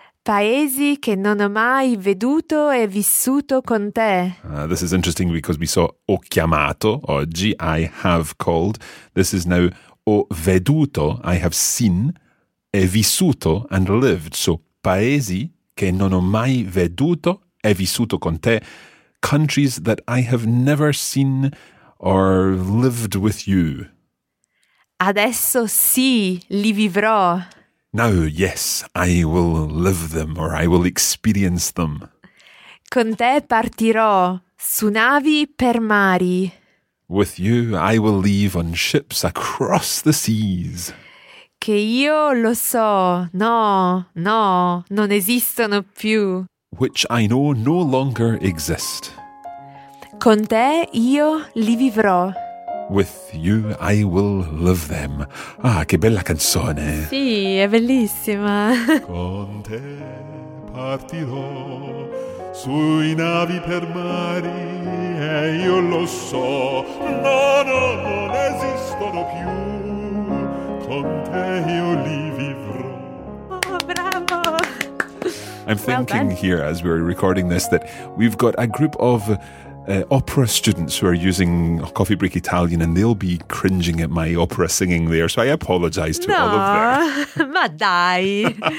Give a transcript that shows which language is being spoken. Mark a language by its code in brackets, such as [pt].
[it] Paesi che non ho mai veduto e vissuto con te. [en] This is interesting because we saw [it] ho chiamato oggi, [en] I have called. This is now [it] ho veduto, [en] I have seen, [it] e vissuto [en] and lived. [it] So, paesi che non ho mai veduto e vissuto con te. [en] Countries that I have never seen or lived with you. [it] Adesso sì, li vivrò. [en] Now, yes, I will live them or I will experience them. [it] Con te partirò su navi per mari. [en] With you, I will leave on ships across the seas. [it] Che io lo so, no, no, non esistono più. [en] Which I know no longer exist. [it] Con te io li vivrò. [en] With you I will live them. [it] Ah, che bella canzone! Sì, è bellissima! Con te partirò sui navi per mari e io lo so, no, no, non esistono più. Con te io li vivrò. Oh, bravo! [en] I'm thinking here as we're recording this that we've got a group of opera students who are using Coffee Break Italian, and they'll be cringing at my opera singing there. So I apologize to all of them. [it] Ma dai.